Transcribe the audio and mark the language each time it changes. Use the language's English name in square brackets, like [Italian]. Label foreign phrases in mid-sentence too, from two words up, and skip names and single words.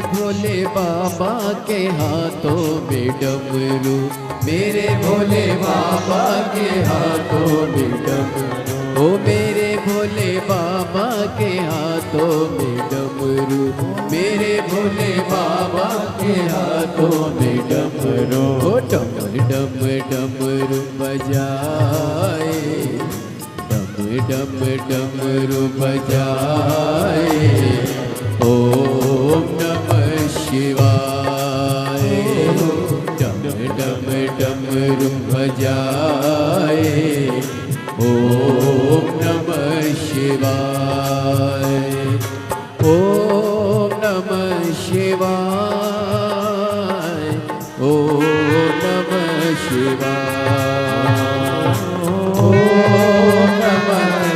[Hindi] भोले बाबा के हाथों में डमरू, मेरे भोले बाबा के हाथों में डमरू, ओ मेरे भोले बाबा के हाथों में डमरू, मेरे भोले बाबा के हाथों में डमरू, ओ डम डम डमरू बजाए, डम डम डमरू बजाए, [Sanskrit] ओम नमः शिवाय, [Hindi] डम डम डमरू बजाए, [Sanskrit] ओम नमः शिवाय, ओम नमः शिवाय, ओम नमः शिवाय, ओम नमः